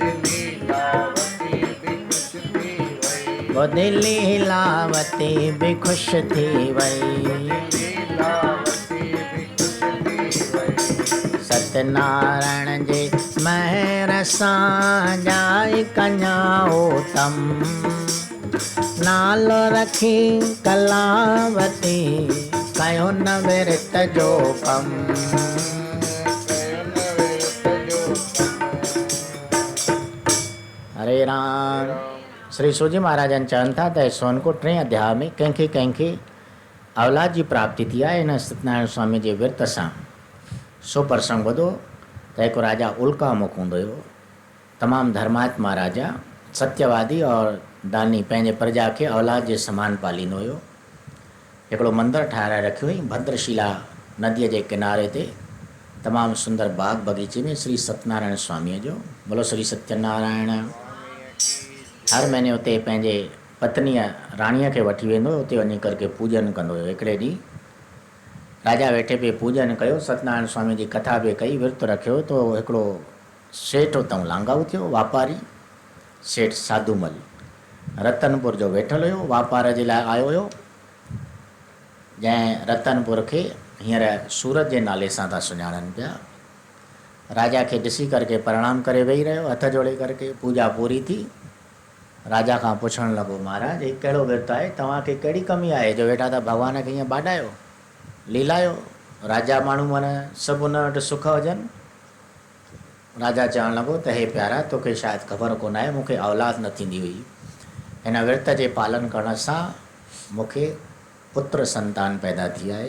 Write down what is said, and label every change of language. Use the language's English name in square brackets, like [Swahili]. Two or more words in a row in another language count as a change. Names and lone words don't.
[Sindhi] बुद्धि लीलावती भी ख़ुशि थी वई। सत्यनारायण जे महर सां जाई कन्याओ तम, नालो रखी कलावती, कयो न विरत जो कम। हरे राम। श्री सूजी महाराजन चवनि था त सोनकोट 3 अध्याय में कंहिंखे औलाद जी प्राप्ति थी आहे हिन सत्यनारायण स्वामी जे विर्त सां। सो प्रसंग ॿुधो त हिकु राजा उल्का मुख हूंदो हुयो, तमामु धर्मात्मा राजा, सत्यवादी और दानी, पंहिंजे प्रजा खे औलाद जे समान पालींदो हुयो। हिकिड़ो मंदरु ठाराए रखियो हुई भद्रशिला नदीअ जे किनारे ते, तमामु सुंदर बाग बगीचे में श्री सत्यनारायण स्वामीअ जो। बोलो श्री सत्यनारायण। हर महीने उते पंहिंजे पत्नीअ राणीअ खे वठी वेंदो हुयो, उते वञी करके पूजन कंदो हुयो। हिकिड़े ॾींहुं राजा वेठे पिए पूजन कयो, सत्यनारायण स्वामी जी कथा बि कई, विर्त रखियो, तो हिकिड़ो सेठ उतां लांगाऊ थियो, वापारी सेठ साधूमल रतनपुर जो वेठल हुयो, वापार जे लाइ आयो हुयो। जंहिं रतनपुर खे हींअर सूरत जे नाले सां था सुञाणनि पिया। राजा खे ॾिसी करके प्रणाम करे वेही रहियो, हथ जोड़े करके। पूजा पूरी थी, राजा खां पुछणु लॻो, महाराज हीउ कहिड़ो विर्त आहे, तव्हांखे कहिड़ी कमी आहे जो वेठा था भॻवान खे हीअं बाॾायो लीलायो। राजा माण्हू माना सभु उन वटि सुख हुजनि। राजा चवणु लॻो त हे प्यारा, तोखे शायदि ख़बर कोन आहे, मूंखे औलाद न थींदी हुई। हिन विर्त जे पालन करण सां मूंखे पुत्र संतान पैदा थी आहे।